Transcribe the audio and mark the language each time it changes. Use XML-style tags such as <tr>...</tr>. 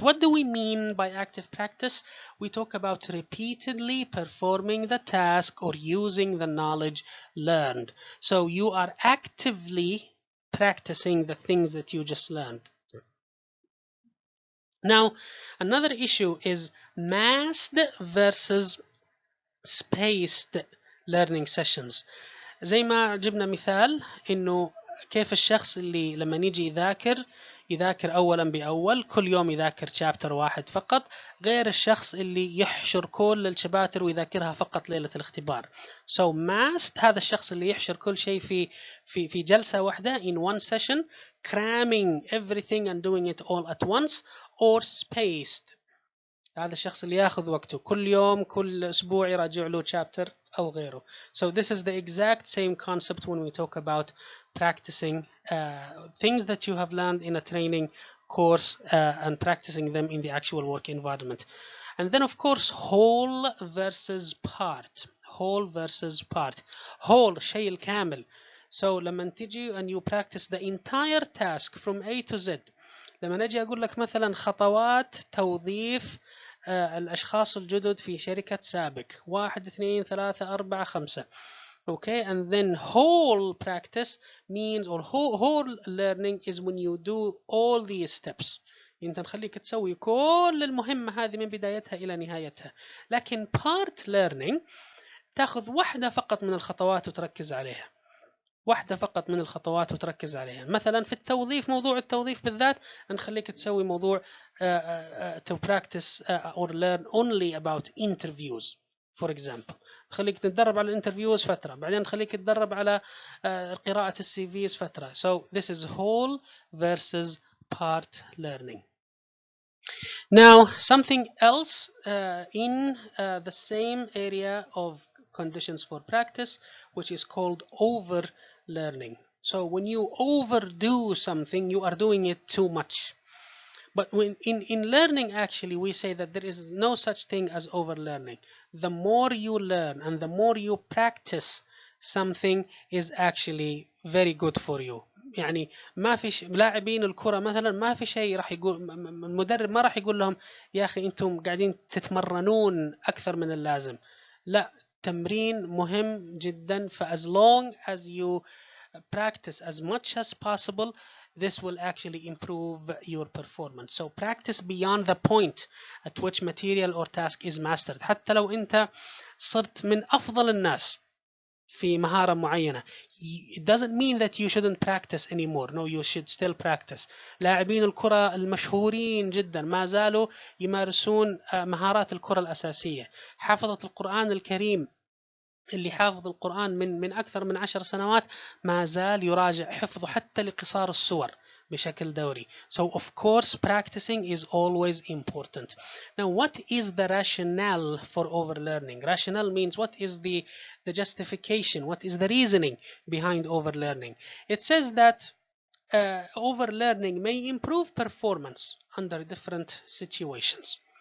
<en>What do we mean by active practice? We talk about repeatedly performing the task or using the knowledge learned. So you are actively practicing the things that you just learned. Now, another issue is massed versus spaced learning sessions.</en> <ar>زي ما جبنا مثال انه كيف الشخص اللي لما يجي يذاكر اولا باول، كل يوم يذاكر شابتر واحد فقط، غير الشخص اللي يحشر كل الشباتر ويذاكرها فقط ليلة الاختبار. So massed هذا الشخص اللي يحشر كل شيء في جلسة واحدة</ar> <en>in one session, cramming everything and doing it all at once,</en> <ar>or spaced هذا الشخص اللي ياخذ وقته كل يوم كل اسبوع يراجع له chapter او غيره.</ar> <en>So this is the exact same concept when we talk about practicing things that you have learned in a training course and practicing them in the actual work environment. And then of course whole versus part. Whole versus part.</en> <ar>Whole شيء الكامل.</ar> <en>So</en> <ar>لما تجي</ar> <en>and you practice the entire task from A to Z.</en> <ar>لما نجي أقول لك مثلا خطوات توظيف الأشخاص الجدد في شركة سابق 1 2 3 4 5.</ar> <en>Okay, and then whole practice means, or whole learning is when you do all these steps.</en> <ar>انت نخليك تسوي كل المهمة هذه من بدايتها إلى نهايتها. لكن part learning تأخذ واحدة فقط من الخطوات وتركز عليها. واحدة فقط من الخطوات وتركز عليها. مثلا في التوظيف، موضوع التوظيف بالذات نخليك تسوي موضوع</ar> <en>to practice or learn only about interviews for example.</en> <ar>نخليك تتدرب على الانترفيوز فترة، بعدين نخليك تتدرب على قراءة السي فيز فترة.</ar> <en>So this is whole versus part learning. Now something else in the same area of conditions for practice, which is called overlearning. So when you overdo something, you are doing it too much. But when in learning, actually, we say that there is no such thing as overlearning. The more you learn and the more you practice something is actually very good for you.</en> <ar>يعني ما في لاعبين الكرة مثلا ما في شيء راح يقول المدرب ما راح يقول لهم يا أخي أنتم قاعدين تتمرنون أكثر من اللازم. لا، تمرين مهم جدا.</ar> <en>as long as you practice as much as possible, this will actually improve your performance. So practice beyond the point at which material or task is mastered.</en> <ar>حتى لو أنت صرت من أفضل الناس في مهارة معينة,</ar> <en>it doesn't mean that you shouldn't practice anymore. No, you should still practice.</en> <ar>لاعبين الكرة المشهورين جدا ما زالوا يمارسون مهارات الكرة الأساسية. حافظة القرآن الكريم اللي حافظ القرآن من أكثر من 10 سنوات ما زال يراجع حفظه حتى لقصار السور بشكل دوري.</ar> <en>So of course practicing is always important. Now what is the rationale for overlearning? Rationale means what is the justification, what is the reasoning behind overlearning? It says that overlearning may improve performance under different situations.</en>